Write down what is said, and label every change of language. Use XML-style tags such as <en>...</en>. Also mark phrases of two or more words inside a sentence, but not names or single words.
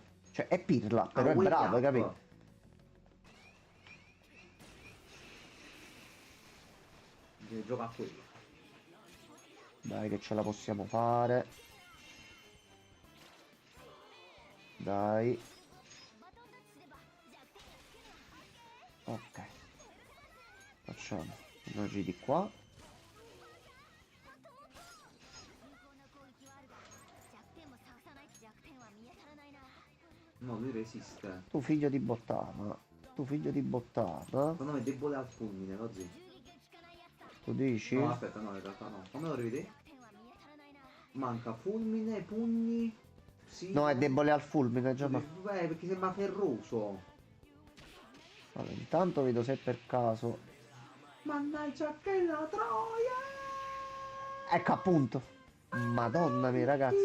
<it>Cioè, è pirla, però è Wake bravo, hai Up. capito? Devi giocare a quello. Dai che ce la possiamo fare. Dai.</it> <ja>バトンタッチすれば弱点</ja> <it>Ok. Facciamo una G di qua.</it> <ja>有効な攻撃はあるが弱点も探さないと弱点は見当たらないな</ja> <it>No, lui resiste. Tu figlio di bottana. Tu figlio di bottana. Secondo me è debole al fulmine, così.</it> <ja>銃撃が効かないやつだ</ja> <it>Tu dici? No, aspetta, no, in realtà no. Come lo rivedi?</it> <ja>弱点は見当たらないな</ja> <it>Manca fulmine, pugni. Sì. No, è debole al fulmine, già. Perché sembra ferroso. Allora, intanto vedo se per caso... Mannaggia che la troia! Ecco appunto. Madonna mia, ragazzi.</it>